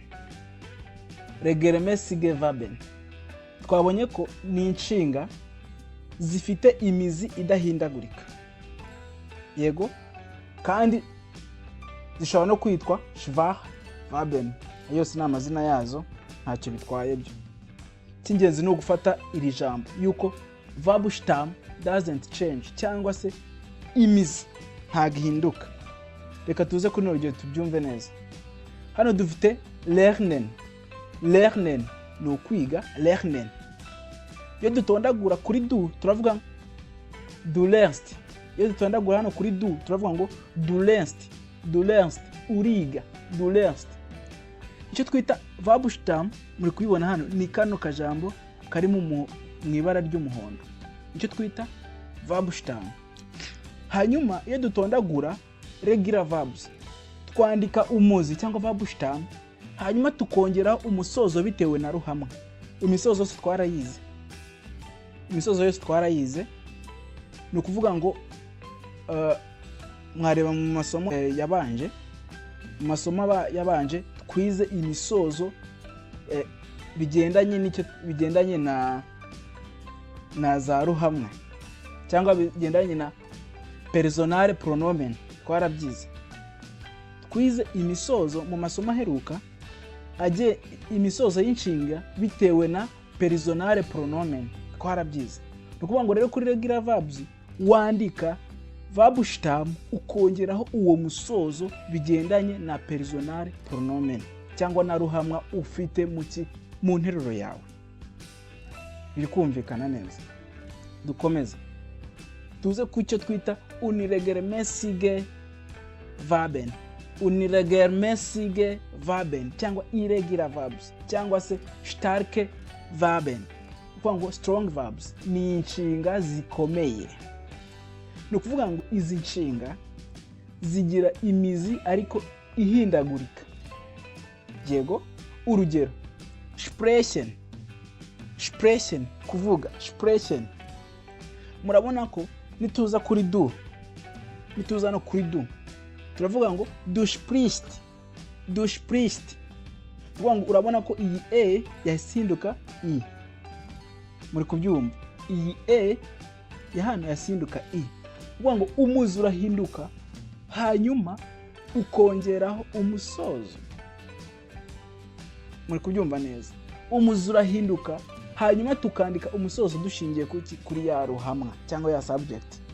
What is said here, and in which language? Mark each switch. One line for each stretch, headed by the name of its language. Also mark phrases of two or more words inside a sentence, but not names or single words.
German: Regelmäßige Verben
Kinyarwanda: twabonye ko ni inshinga zifite imizi idahindagurika, yego, kandi zishobora no kwitwa
German: schwache Verben.
Kinyarwanda: Yose ni amazina yazo, ntacyo bitwaye byo. Cy'ingenzi ni ugufata iri jambo yuko
English: verb stem doesn't change,
Kinyarwanda: cyangwa se imizi ntago ihinduka. Reka tuze kuri urugero tubyumve neza. Hano dufite lernen. Lernen ni ukwiga, lernen. Iyo dutondagura kuri du turavuga
German: du lernst.
Kinyarwanda: Iyo dutondagura hano kuri du turavuga ngo
German: du lernst,
Kinyarwanda: uriga,
German: du lernst.
Kinyarwanda: Icyo twita
English: verb stem
Kinyarwanda: muri kubibona hano ni kano kajambo kari mu ibara ry'umuhondo. Icyo twita
English: verb stem.
Kinyarwanda: Hanyuma iyo dutondagura
English: regular verbs
Kinyarwanda: twandika umuzi cyangwa
English: verb stem,
Kinyarwanda: hanyuma tukongeraho umusozo bitewe na ruhamwe. Imisozo yose twarayize. Ni ukuvuga ngo mwareba mu masomo yabanje, mu masomo yabanje twize imisozo bigendanye na za ruhamwe, cyangwa bigendanye na
German: personal pronomen.
Kinyarwanda: Twarabyize. Twize imisozo mu masomo aheruka imisozo y'inshinga bitewe na
German: personal pronomen.
Kinyarwanda: Twarabyize. Ni ukuvuga ngo rero kuri
English: regular verbs
Kinyarwanda: wandika
English: verb stem
Kinyarwanda: ukongeraho uwo musozo bigendanye na
German: personal pronomen
Kinyarwanda: cyangwa na ruhamwa ufite mu nteruro yawe. Biri kumvikana neza? Dukomeze. Tuze ku cyo twita
German: unregelmäßige Verben. unregelmäßige Verben cyangwa
English: irregular verbs
Kinyarwanda: cyangwa se
German: starke Verben.
Kinyarwanda: Ukuvuga ngo
English: strong verbs
Kinyarwanda: ni inshinga zikomeye. Ni ukuvuga ngo izi nshinga zigira imizi ariko ihindagurika. Yego, urugero sprechen, sprechen kuvuga, sprechen. Murabona ko nituza kuri du, nituza no kuri du, turavuga ngo
German: du sprichst, du sprichst.
Kinyarwanda: Urabona ko iyi e yahinduka i. Muri kubyumva, iyi e ya hano yahinduka i. Ngo umuzi urahinduka hanyuma ukongeraho umusozo. Muri kubyumva neza, umuzi urahinduka hanyuma tukandika umusozo dushingiye kuri ya ruhamwa cyangwa ya subject.